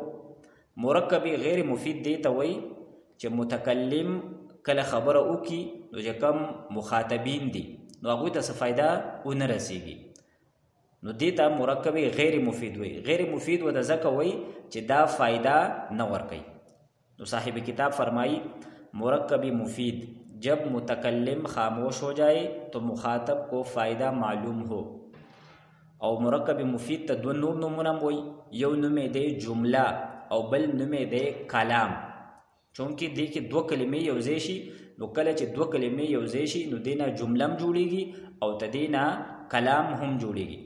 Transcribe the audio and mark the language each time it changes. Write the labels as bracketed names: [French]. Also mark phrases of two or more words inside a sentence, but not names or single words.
[Pashto] مرکبی غیر مفید دې ته وایي چې متکلم کله خبره وکي، نو چې کم مخاطبین دي نو هغوی ته څه فایده ونه رسیږي، نو دې ته مرکبی غیر مفید وایي. غیر مفید ورته ځکه وایي چې دا فایده نه ورکوي. [Urdu] نو صاحب کتاب فرمائی مرکبی مفید جب متکلم خاموش ہو جائے تو مخاطب کو فائدہ معلوم ہو. [Pashto] او مرکب مفید ته دو نور نمونه وایي، یو نوم دی جمله او بل نوم دی کلام. چونکې دې کې دوه کلمې یو ځای شي، نو کله چې دوه کلمې یو ځای شي نو دې نه جمله هم جوړېږي او د دې نه کلام هم جوړېږي.